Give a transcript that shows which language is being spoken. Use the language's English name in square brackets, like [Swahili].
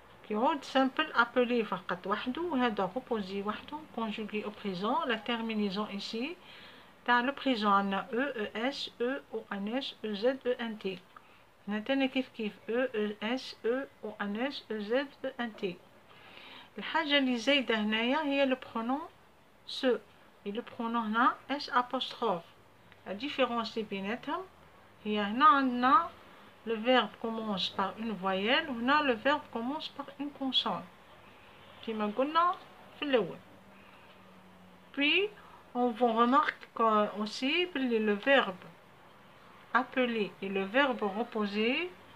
[Arabic] يعود [French] simple appeler [Arabic] فقط وحده وهذا [French] reposer [Arabic] وحده [French] conjugué au présent. La terminaison ici dans le présent [Arabic] عندنا [French] E, ES, E, ONS, EZ, ENT. [Arabic] هنا تاني كيف E, ES, E, ONS, EZ, ENT. الحاجة اللي زايدة هنايا هي le pronom se. [French] Et le pronom [Arabic] هنا [French] S apostrophe. La différence [Arabic] بيناتهم هي هنا عندنا [French] le verbe commence par une voyelle, [Arabic] هنا [French] le verbe commence par une consonne. [Arabic] كما قلنا في الأول. [French] Puis, on remarque aussi que le verbe appeler et le verbe reposer,